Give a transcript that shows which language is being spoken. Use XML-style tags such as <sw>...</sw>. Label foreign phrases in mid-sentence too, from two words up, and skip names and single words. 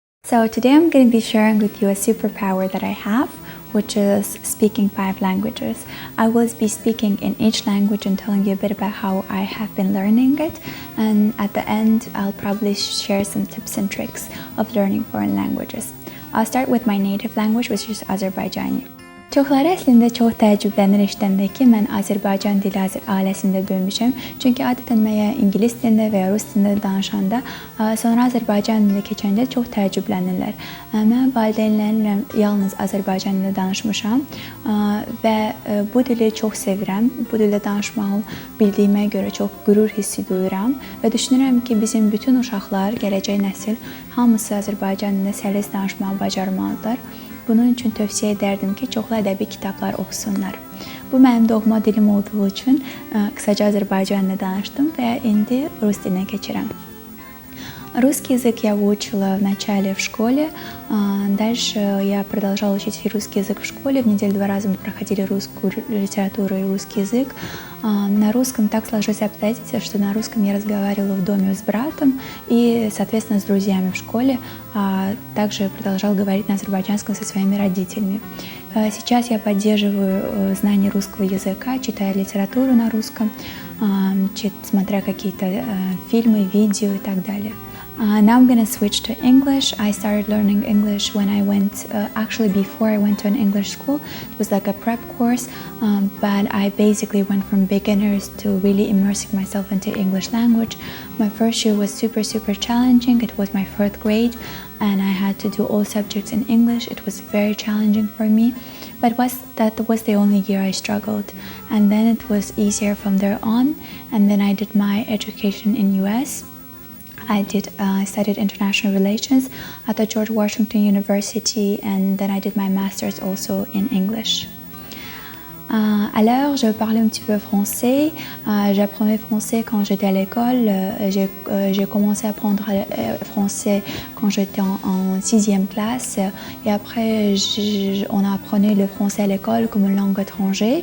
<en>So today I'm going to be sharing with you a superpower that I have, which is speaking 5 languages. I will be speaking in each language and telling you a bit about how I have been learning it, and at the end I'll probably share some tips and tricks of learning foreign languages. I'll start with my native language, which is Azerbaijani.</en> <az>Çoxları əslində çox təəccüblənir eşidəndə ki, mən Azərbaycan dili ailəsində böyümüşəm. Çünki adətən mənə ingilis dilində və ya rus dilində danışanda, sonra Azərbaycan dilində keçəndə çox təəccüblənirlər. Mən valideynlərimlə yalnız Azərbaycan dilində danışmışam və bu dili çox sevirəm. Bu dildə danışmağı bildiyimə görə çox qürur hissi duyuram və düşünürəm ki, bizim bütün uşaqlar, gələcək nəsil hamısı Azərbaycan dilində səlis danışmağı bacarmalıdır. Bunun üçün tövsiyə edərdim ki, çoxlu ədəbi kitablar oxusunlar. Bu mənim doğma dilim olduğu üçün qısaca Azərbaycanla danışdım və indi rus dilinə keçirəm.</az> <ru>Русский язык я выучила вначале в школе, дальше я продолжала учить русский язык в школе. В неделю 2 раза мы проходили русскую литературу и русский язык. На русском так сложилось обстоятельства, что на русском я разговаривала в доме с братом и, соответственно, с друзьями в школе, а также продолжала говорить на азербайджанском со своими родителями. Сейчас я поддерживаю знание русского языка, читая литературу на русском, смотря какие-то фильмы, видео и так далее.</ru> <en>Now I'm gonna switch to English. I started learning English when I went, actually before I went to an English school. It was like a prep course, but I basically went from beginners to really immersing myself into English language. My first year was super challenging. It was my 4th grade and I had to do all subjects in English. It was very challenging for me, but that was the only year I struggled. And then it was easier from there on, and then I did my education in US. I studied international relations at the George Washington University, and then I did my master's also in English.</en> <fr>Alors, je parlais un petit peu français. J'apprenais français quand j'étais à l'école. J'ai commencé à apprendre français quand j'étais en 6e classe. Et après, on apprenait le français à l'école comme une langue étrangère.</fr>